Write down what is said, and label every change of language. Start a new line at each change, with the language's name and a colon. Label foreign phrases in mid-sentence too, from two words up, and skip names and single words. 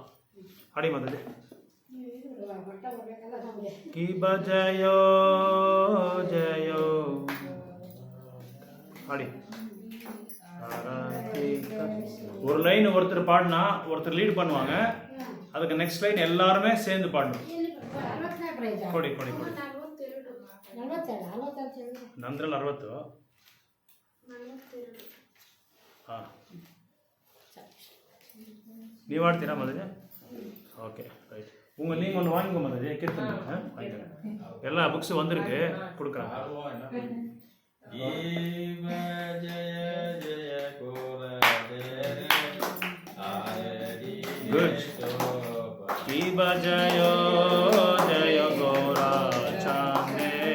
Tamil: அடி மாதாஜி. கி பஜயோ ஜயோ அடி. ஒரு லைன் ஒருத்தர் பாடினா ஒருத்தர் லீட் பண்ணுவாங்க. அதுக்கு நெக்ஸ்ட் லைன் எல்லாருமே சேர்ந்து பாடணும்.
Kannada: ಕೊಡಿ ಕೊಡಿ ಕೊಡಿ. ನಂದ್ರಲ್ಲಿ 60. ಹಾಂ, ನೀವು ಆಡ್ತೀರಾ ಮಾತಾಜಿ? ಓಕೆ,
Tamil: ரைட். நீங்கள் ஒன்று வாங்கிக்கோ மாதாஜி. கீர்த்தனை வாங்கிக்கோங்க. எல்லா புக்ஸும் வந்திருக்கு, கொடுக்குறாங்க. குட். கி பஜயோ ஜய கோரா சாந்தே